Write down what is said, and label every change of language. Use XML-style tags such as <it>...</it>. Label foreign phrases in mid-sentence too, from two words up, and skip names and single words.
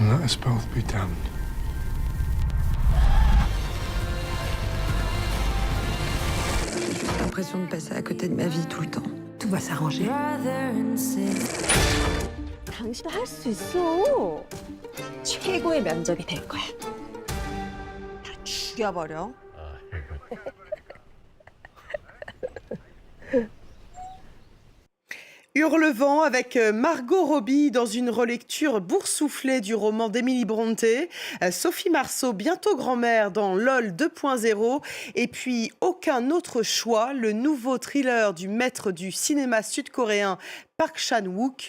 <en>us both be damned.</en> <fr>J'ai l'impression de passer à côté de ma vie tout le temps. Tout va s'arranger.</fr> <ko>당신도 할 수 있어. 최고의 면접이 될 거야. 다 죽여버려.</ko> <fr>Hurlevent avec Margot Robbie dans une relecture boursouflée du roman d'Emily Brontë, Sophie Marceau, bientôt grand-mère dans LOL 2.0, et puis Aucun autre choix, le nouveau thriller du maître du cinéma sud-coréen Park Chan-wook.</fr>